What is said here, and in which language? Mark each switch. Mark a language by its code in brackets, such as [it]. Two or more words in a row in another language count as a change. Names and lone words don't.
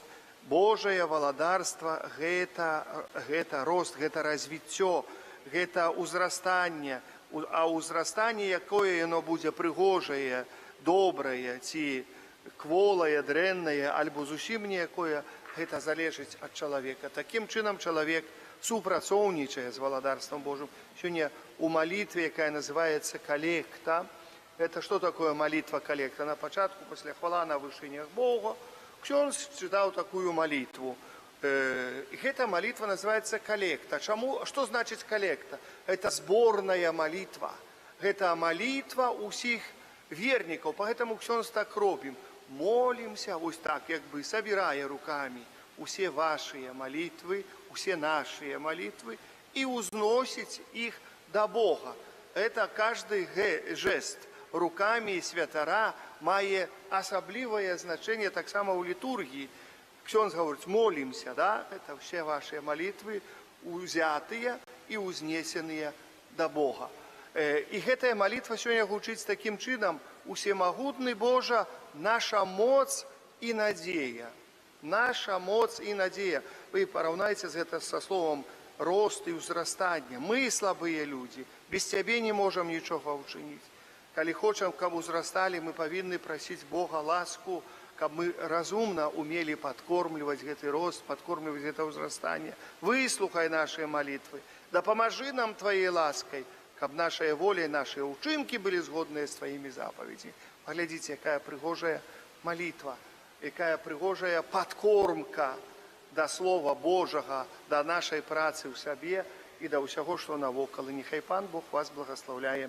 [be] Божае валадарства гэта рост, гэта развіццё, гэта ўзрастанне, а ўзрастанне, якое яно будзе прыгожае, добрае, ці кволае, дрэннае, альбо зусім ніякое, гэта залежыць ад чалавека. Такім чынам чалавек супрацоўнічае з валадарствам Божым. Сёння у малітве, якая называецца калекта, [ru] это што такое молитва [be] калекта? На пачатку, пасля хвала на вышынях Бога, ксёндз чытаў такую малітву. [ru] И эта молитва называется коллекта. Что значит коллекта? Это сборная молитва. Это молитва усіх верников. Поэтому ксёндз так робим. Молимся, вот так, как бы собирая руками все ваши молитвы, все наши молитвы и узносить их до Бога. Это каждый жест руками [be] святара мае асаблівае [ru] значение [be] так само [ru] у литургии. Ксёндз говорит, молимся, да, это все ваши молитвы узятые и узнесенные до Бога. [be] И гэтая [ru] молитва сегодня [be] гучыць таким чином: усемагутны Божа, наша моц и надея. Наша моц и надея. [ru] Вы пораўнайце это со словом рост и узрастание. Мы слабые люди, без Цябе не можем ничего учинить. [be] Калі хочам, каб узрастали, [ru] мы повинны просить Бога ласку, каб мы разумно умели подкормливать гэты рост, подкормливать это узрастание. Выслухай наши молитвы, да поможи нам Твоей лаской, каб нашая воля и наши учинки были сгодные с Твоими заповедями. Поглядите, какая пригожая молитва, какая пригожая подкормка до Слова Божьего, до нашей працы в себе и до всего, что навокал. И нехай Пан Бог вас благословляет.